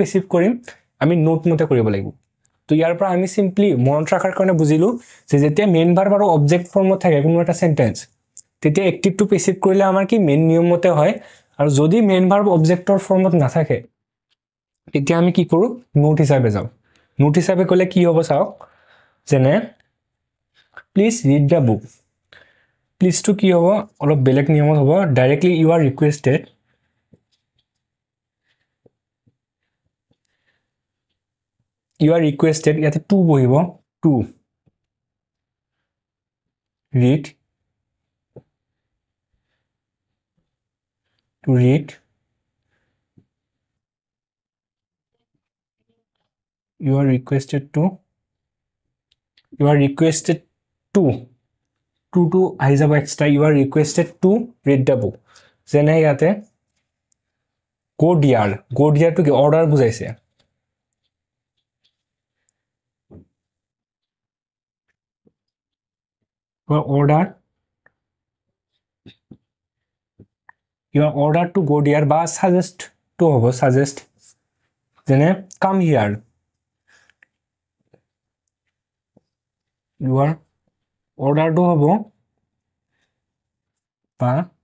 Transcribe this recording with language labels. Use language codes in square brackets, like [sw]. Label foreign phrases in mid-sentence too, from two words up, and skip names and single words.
[as] পেসিভ কৰিম আমি নোট মতে কৰিব লাগিব তো ইয়াৰ পৰা আমি সিম্পলি মনত ৰাখাৰ কাৰণে বুজিলো যে যেতিয়া [en] main verb [as] আৰু [en] object formত [as] থাকে কোনো এটা সেন্টেন্স তেতিয়া [en] active to passive [as] কৰিলে আমাৰ কি মেইন নিয়ম মতে হয় আৰু যদি [en] main verb objectৰ formত [as] নাথাকে তেতিয়া আমি কি কৰো নোট হিচাপে যাও নোট হিচাপে কলে কি হ'ব চাওক যেনে [en] please read the book please to [as] কি হ'ব অলপ বেলেগ নিয়মত হ'ব ডাইৰেক্টলি [en] you are requested [as] ইয়াতে টু বহিব টু [en] read you are requested to [as] আহি যাব এক্সট্ৰা [en] you are requested to read the book [as] যেনে ইয়াতে [en] go dear to [as] কি অৰ্ডাৰ বুজাইছে [en] you are ordered to go dear বা suggest to হ'ব suggest যেনে come here you are ordered to [as] হ'ব বা